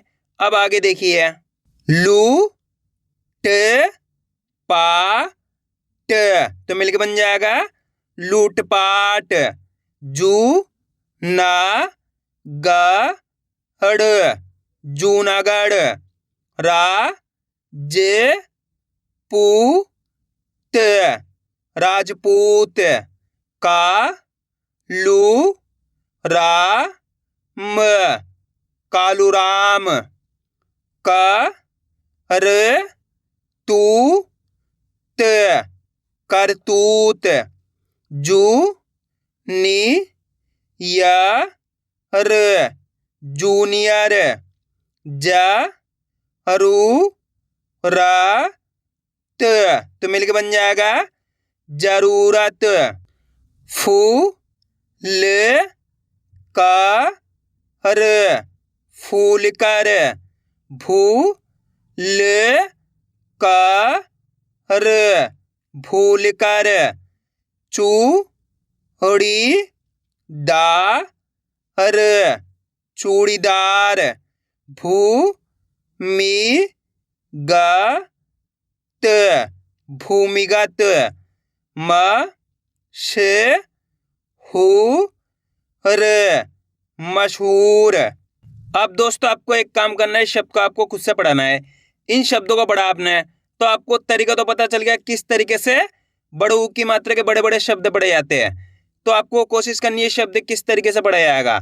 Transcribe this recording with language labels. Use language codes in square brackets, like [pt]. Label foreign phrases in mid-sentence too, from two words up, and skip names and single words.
[hi] अब आगे देखिए, लू ट पा ट तो मिलके बन जाएगा लूटपाट। जू ना गढ़ जूनागढ़। रा जे पू त राजपूत। का लू रा म कालूराम। क र तू त करतूत। जू नी या र जूनियर। जा रू रा त तो मिलके बन जाएगा जरूरत। फू ल का र फूलकर। भू ल का र भूलकर। चू ड़ी दा र चूड़ीदार। भू मी ग त भूमिगत। म श हू र मशहूर। अब दोस्तों आपको एक काम करना है, शब्द को आपको खुद से पढ़ाना है। इन शब्दों को पढ़ा आपने तो आपको तरीका तो पता चल गया किस तरीके से बड़े ऊ की मात्रा के बड़े बड़े शब्द पढ़े जाते हैं। तो आपको कोशिश करनी है शब्द किस तरीके से पढ़ा जाएगा।